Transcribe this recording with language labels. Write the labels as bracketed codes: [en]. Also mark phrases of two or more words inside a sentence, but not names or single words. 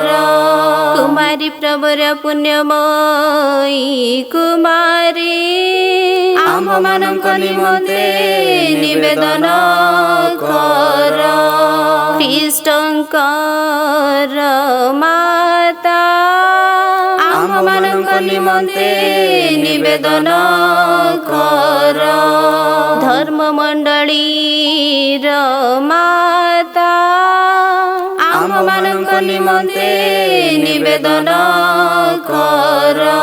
[or] କୁମାରୀ ପ୍ରଭୁର ପୁଣ୍ୟମୟୀ କୁମାରୀ ଆମ୍ଭମାନଙ୍କ ନିମନ୍ତେ ନିବେଦନ କର। ख्रीष्टଙ୍କର माता ଆମ୍ଭମାନଙ୍କ ନିମନ୍ତେ ନିବେଦନ କର। ଧର୍ମମଣ୍ଡଳୀର ମାତା ଆମ୍ଭମାନଙ୍କ ନିମନ୍ତେ ନିବେଦନ କର।